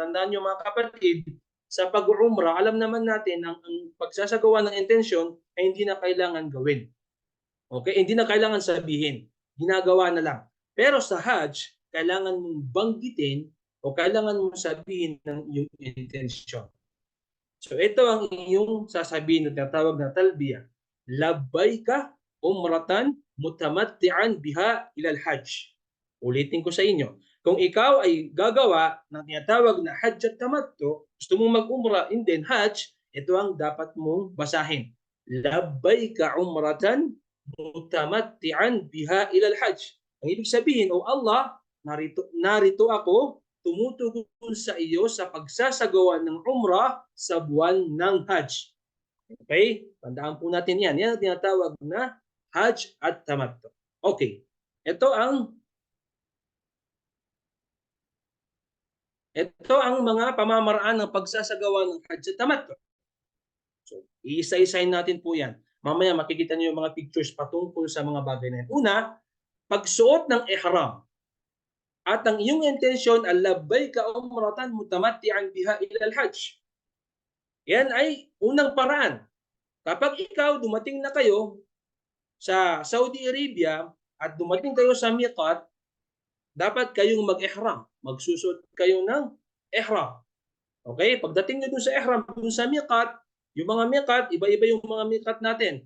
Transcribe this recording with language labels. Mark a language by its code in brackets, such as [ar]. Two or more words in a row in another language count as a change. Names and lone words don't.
[tl] Tandaan nyo mga kapatid, sa pag-umrah, alam naman natin ang pagsasagawa ng intensyon ay hindi na kailangan gawin. Okay? Hindi na kailangan sabihin. Ginagawa na lang. Pero sa Hajj, kailangan mong banggitin o kailangan mong sabihin ng iyong intensyon. So ito ang iyong sasabihin na tinatawag na talbiya. [ar] لبيك عمرة متمتعا بها إلى الحج. [tl] Ulitin ko sa inyo. Kung ikaw ay gagawa ng tinatawag na Hajj at Tamattu, gusto mong mag-umrah [en] and then [tl] Hajj, ito ang dapat mong basahin. [ar] لبيك عمرة متمتعا بها إلى الحج. [tl] Ang ibig sabihin, O Allah, narito ako, tumutugon sa iyo sa pagsasagawa ng umrah sa buwan ng Hajj. Okay? Tandaan po natin yan. Yan ang tinatawag na Hajj at Tamattu. Okay. Ito ang mga pamamaraan ng pagsasagawa ng Hajj at Tamattu. So, iisa-isahin natin po yan. Mamaya makikita niyo yung mga pictures patungkol sa mga bagay na yan. Una, pagsuot ng ihram. At ang iyong intensyon, [ar] لبيك عمرة متمتعا بها إلى الحج. [tl] Yan ay unang paraan. Kapag ikaw dumating na kayo sa Saudi Arabia at dumating kayo sa miqat, dapat kayong mag-ihram. Magsusuot kayo ng ihram. Okay? Pagdating nyo dun sa ihram, dun sa miqat, yung mga miqat, iba-iba yung mga miqat natin.